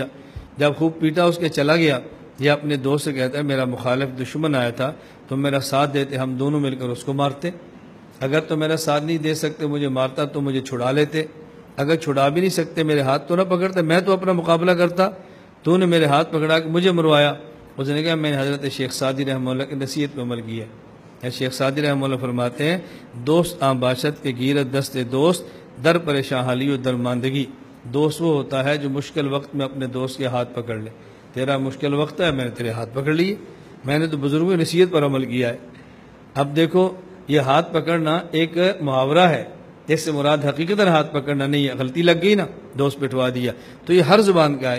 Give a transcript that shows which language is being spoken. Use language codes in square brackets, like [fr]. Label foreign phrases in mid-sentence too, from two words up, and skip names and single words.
[ur] جب خوب پیٹا اس کے چلا گیا، یہ اپنے دوست سے کہتا ہے میرا مخالف دشمن آیا تھا، تم میرا ساتھ دیتے، ہم دونوں مل کر اس کو مارتے، اگر تو میرا ساتھ نہیں دے سکتے مجھے مارتا تو مجھے چھڑا لیتے، اگر چھڑا بھی نہیں سکتے میرے ہاتھ تو نہ پکڑتے، میں تو اپنا مقابلہ کرتا، تو نے میرے ہاتھ پکڑا کہ مجھے مروایا۔ اس نے کہا میں نے حضرت شیخ سعدی [ar] رحمہ اللہ [ur] کی نصیحت پہ عمل کیا ہے۔ شیخ سعدی [ar] رحمہ اللہ [ur] فرماتے ہیں [fa] دوست آں باشد کے گیرت دست دوست در پریشان حالی و درماندگی، [ur] دوست وہ ہوتا ہے جو مشکل وقت میں اپنے دوست کے ہاتھ پکڑ لے۔ تیرا مشکل وقت ہے میں نے تیرے ہاتھ پکڑ لیے، میں نے تو بزرگوں کی نصیحت پر عمل کیا ہے۔ اب دیکھو یہ ہاتھ پکڑنا ایک محاورہ ہے، اس سے مراد حقیقتاً ہاتھ پکڑنا نہیں ہے، غلطی لگ گئی نا دوست پٹوا دیا، تو یہ ہر زبان کا ہے۔